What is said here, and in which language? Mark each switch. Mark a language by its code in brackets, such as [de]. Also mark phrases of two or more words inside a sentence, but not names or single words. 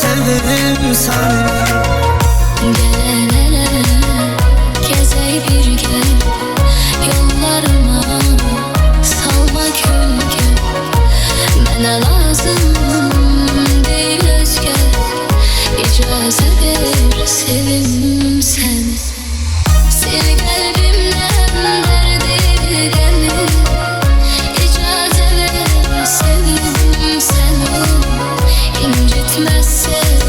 [tr] ederim sana. Gel geze bir gel yollarıma, salma gölge. [az] Mənə lazım değil özgə, icazə ver sevim səni. Sil qəlbimdən dərdi qəmi, icazə ver sevim səni. İncitməz